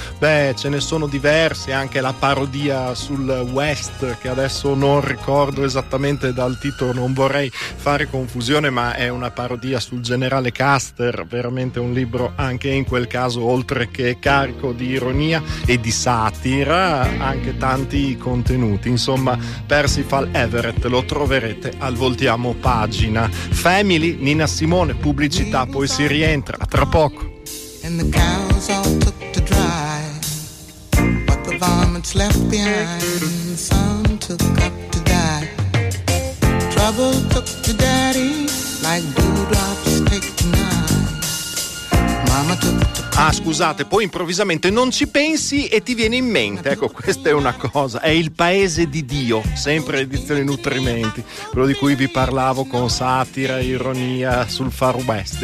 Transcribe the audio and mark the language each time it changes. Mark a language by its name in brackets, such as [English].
[Italian] Beh, ce ne sono diversi, anche la parodia sul West, che adesso non ricordo esattamente dal titolo, non vorrei fare confusione, ma è una parodia sul generale Custer, veramente un libro anche in quel caso, oltre che carico di ironia e di satira, anche tanti contenuti. Insomma, Percival Everett lo troverete al Voltiamo Pagina. Family, Nina Simone, pubblicità, poi si rientra, a tra poco. [English] And the cows all took to drive, but the varmints left behind, and some took up to die. Trouble took to daddy, like dewdrops take to night. Mama took to... [Italian] Ah, scusate, poi improvvisamente non ci pensi e ti viene in mente. Ecco, questa è una cosa. È Il paese di Dio, sempre edizione Nutrimenti, quello di cui vi parlavo con satira e ironia sul Far West.